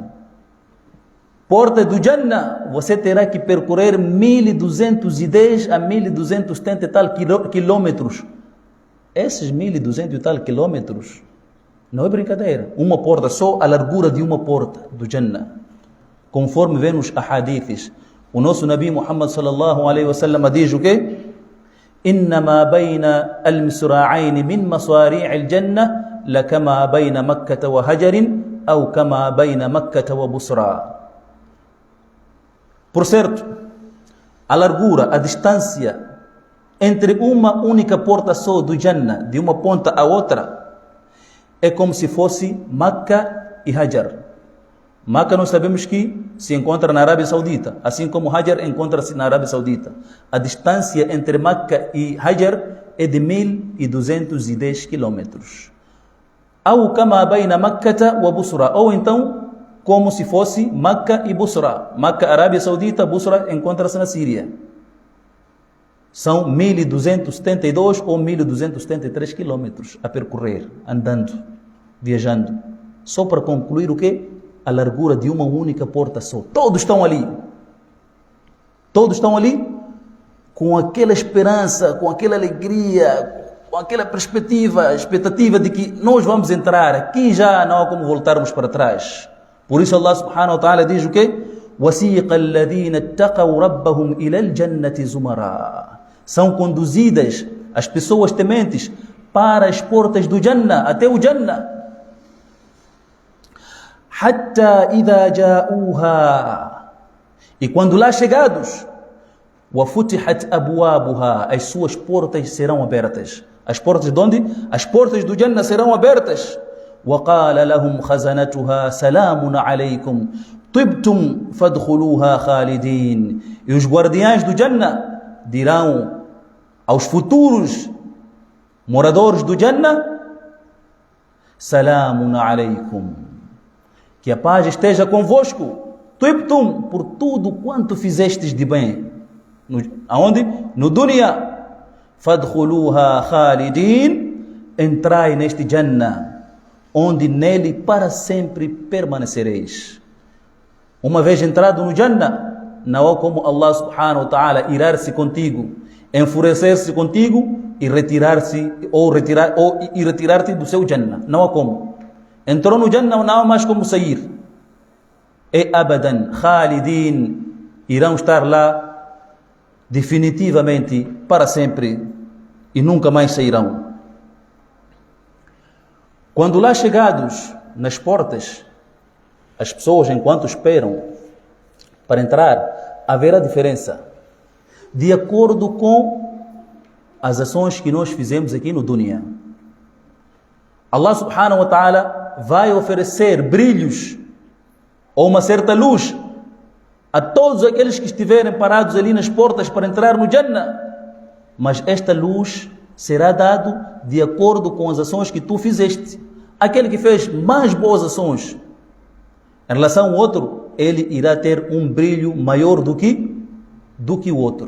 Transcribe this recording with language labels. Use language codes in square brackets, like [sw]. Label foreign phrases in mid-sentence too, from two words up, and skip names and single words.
[pt] Porta do Jannah, você terá que percorrer 1210 a 1270 e tal quilômetros. Esses 1200 e tal quilômetros, não é brincadeira. Uma porta, só a largura de uma porta do Jannah. Conforme vem nos ahadiths, o nosso Nabi Muhammad [ar] صلى الله عليه وسلم [pt] diz o quê? [ar] إنما بين المسرعين من مصاريع الجنة لكما بين مكة وهجر أو كما بين مكة وبصرى. [pt] Por certo, a largura, a distância entre uma única porta só do Jannah, de uma ponta a outra, é como se fosse Meca e Hajar. Meca nós sabemos que se encontra na Arábia Saudita, assim como Hajar encontra-se na Arábia Saudita. A distância entre Meca e Hajar é de 1210 quilômetros. [ar] Ou كما بين مكة وبصرى, [pt] ou então como se fosse Meca e Busra. Meca, Arábia Saudita, Busra encontra-se na Síria. São 1272 ou 1273 quilômetros a percorrer, andando, viajando. Só para concluir o quê? A largura de uma única porta só. Todos estão ali. Todos estão ali com aquela esperança, com aquela alegria, com aquela expectativa de que nós vamos entrar. Aqui já não há como voltarmos para trás. Por isso Allah [ar] سبحانه وتعالى [pt] diz o quê? [ar] وَسِيقَ الَّذِينَ اتَّقَوْا رَبَّهُمْ إِلَى الْجَنَّةِ زُمَرًا. [pt] São conduzidas as pessoas tementes para as portas do Jannah, até o Jannah. [ar] حَتَّى إِذَا جَاءُوهَا. [pt] E quando lá chegados, [ar] وَفُتِحَتْ أَبْوَابُهَا. [pt] As suas portas serão abertas. As portas de onde? As portas do Jannah serão abertas. [ar] وقال لهم خزنتها سلام عليكم طبتم فادخلوها خالدين. [pt] E os guardiães do Jannah dirão aos futuros moradores do Jannah: [ar] سلام عليكم. [pt] Que a paz esteja convosco. Tibtum, por tudo quanto fizestes de bem. Aonde? No dunya. [ar] فادخلوها خالدين. [pt] Entrai neste Jannah, onde nele para sempre permanecereis. Uma vez entrado no Jannah, não há como Allah [ar] سبحانه وتعالى [pt] irar-se contigo, enfurecer-se contigo e retirar-se e retirar-te do seu Jannah. Não há como. Entrou no Jannah, não há mais como sair. É [ar] أبدا خالدين, [pt] irão estar lá definitivamente para sempre e nunca mais sairão. Quando lá chegados nas portas, as pessoas enquanto esperam para entrar, haverá diferença de acordo com as ações que nós fizemos aqui no dunya. Allah [ar] سبحانه وتعالى [pt] vai oferecer brilhos ou uma certa luz a todos aqueles que estiverem parados ali nas portas para entrar no Jannah. Mas esta luz será dado de acordo com as ações que tu fizeste. Aquele que fez mais boas ações em relação ao outro, ele irá ter um brilho maior do que o outro.